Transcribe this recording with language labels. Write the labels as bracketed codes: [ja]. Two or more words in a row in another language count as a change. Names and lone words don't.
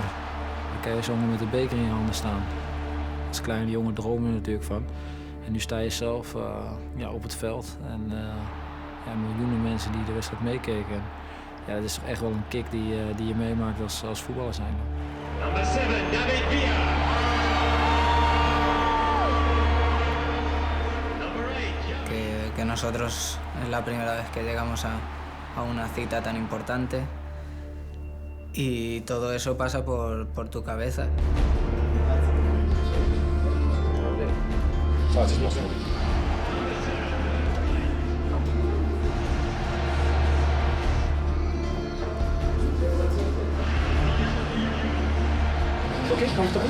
[nl] Dan kan je zomaar met de beker in je handen staan. Als kleine jongen droom je natuurlijk van. En nu sta je zelf op het veld. En miljoenen mensen die de wedstrijd meekeken. Ja, dat is toch echt wel een kick die je meemaakt als voetballer zijn. [en] Number 7, David Villa. [es] Que nosotros es la primera vez que llegamos a una cita tan importante y todo eso pasa por tu cabeza. [en] Okay, comfortable?